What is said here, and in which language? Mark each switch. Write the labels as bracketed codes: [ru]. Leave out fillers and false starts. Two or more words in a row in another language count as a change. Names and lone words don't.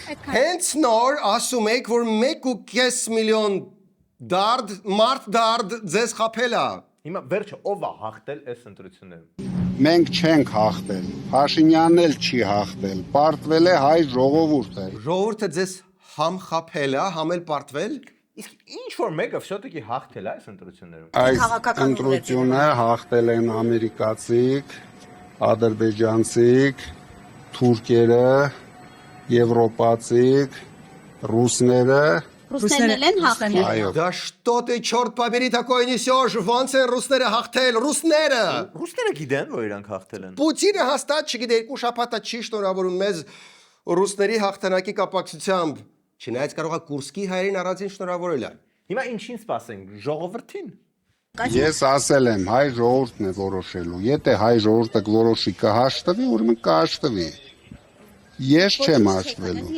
[hy] Հենց նոր ասում եք, որ 1.5 միլիոն մարդ ձեզ խապել է։ Հիմա վերջը ով է հաղթել այս ընտրություններում։ Մենք չենք հաղթել, Փաշինյանն էլ չի հաղթել, պարտվել է հայ ժողովուրդը։ Ժողովուրդը ձեզ համ խապել է, համ էլ պարտվել։ Իսկ ինչ որ մեկը все-таки հաղթել է այս ընտրություններում։ Այս ընտրությունը հաղթել են ամերիկացիք, ադրբեջանցիք, թուրքերը, եվրոպացիք, ռուսները։ Ռուսներն են հաղթել։ Այո։ [ru] Да что ты, черт побери, такое несешь? [hy] Ոնց են ռուսները հաղթել, ռուսները։ Ռուսները գիտեն, որ իրանք հաղթել են։ Պուտինը հաստատ չգիտե, երկու շաբաթա չի շնորհավորում մեզ ռուսների հաղթանակի կապակցությամբ։ Չնայած կարող է Կուրսկի հայերին առանձին շնորհավորել է։ Հիմա ինչին սպասենք, ժողովրդին։ Ես ասել եմ, հայ ժողովուրդն է որոշելու։ Եթե հայ ժողովուրդը որոշի կհաշտվի, ուրեմն կհաշտվի։ Ես չեմ հաշտվելու։